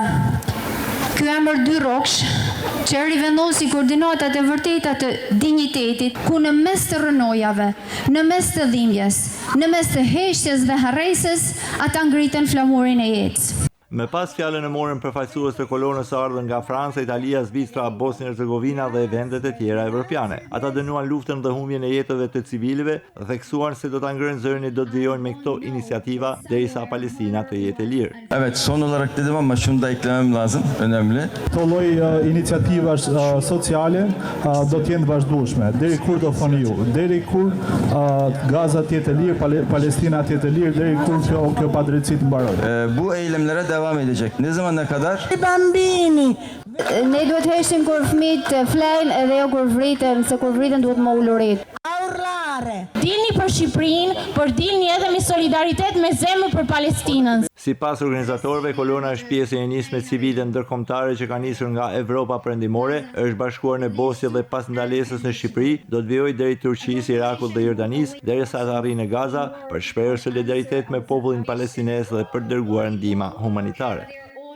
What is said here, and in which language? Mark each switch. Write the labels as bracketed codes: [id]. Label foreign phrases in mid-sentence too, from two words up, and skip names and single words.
[sq] Ky emër dy rroksh që rivendosi koordinatat e vërteta të dinjitetit, ku në mes të rënojave, në mes të dhimbjes, në mes të heshtjes dhe harresës, ata ngritën flamurin e jetës. Me pas fjalën e morën përfaqësues të kolonës së ardhur nga Franca, Italia, Zvicra, Bosnjë-Hercegovina dhe vendet e tjera evropiane. Ata dënuan luftën dhe humbjen e jetëve të civilëve dhe theksuan se do ta ngrënë zërin e do të vijojnë me këto inisiativa derisa Palestina të jetë e lirë. [tr] Evet, son olarak dedim ama şunu da eklemem lazım, önemli. [sq] Këto lloj iniciativash sociale do të jenë vazhdueshme. Deri kur do thoni ju? Deri kur Gaza të jetë e lirë, Palestina të jetë e lirë, deri kur kjo padrejtësi të mbarojë. [tr] Bu eylemlere devam edecek. Ne zamana kadar? [sq] Bambini. Ne duhet heshtim kur fëmijët flejnë edhe jo kur vriten, se kur vriten duhet më ulurit. Dilni për Shqipërinë, por dilni edhe me solidaritet me zemër për Palestinën. Sipas organizatorëve, kolona është pjesë e një nisme civile ndërkombëtare që ka nisur nga Evropa Perëndimore, është bashkuar në Bosnjë dhe pas ndalesës në Shqipëri, do të vijojë deri Turqisë, Irakut dhe Jordanisë, derisa të arrijë në Gaza për shprehur solidaritet me popullin palestinez dhe për dërguar ndihmë humanitare.